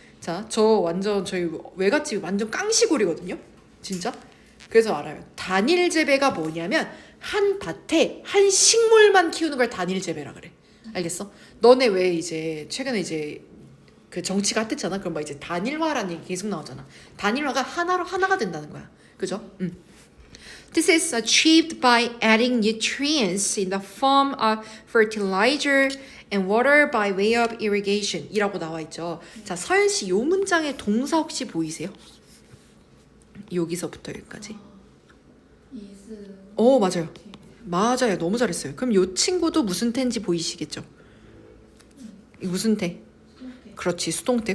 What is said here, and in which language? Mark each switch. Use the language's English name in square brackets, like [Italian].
[Korean] 자, 저 완전 저희 외갓집 완전 깡시골이거든요. 진짜. 그래서 알아요. 단일 재배가 뭐냐면 한 밭에 한 식물만 키우는 걸 단일 재배라 그래. 알겠어? 너네 왜 이제 최근에 이제 그 정치가 핫했잖아. 그럼 막 이제 단일화라는 얘기 계속 나오잖아. 단일화가 하나가 된다는 거야. 그죠? [English] This is achieved by adding nutrients in the form of fertilizer and water by way of irrigation [Korean] 이라고 나와 있죠. 자, 서연 씨, 요 문장의 동사 혹시 보이세요? 여기서부터 여기까지. 오, 맞아요. 맞아요. 너무 잘했어요. 그럼 요 친구도 무슨 태인지 보이시겠죠? 무슨 태? 그렇지, 수동태.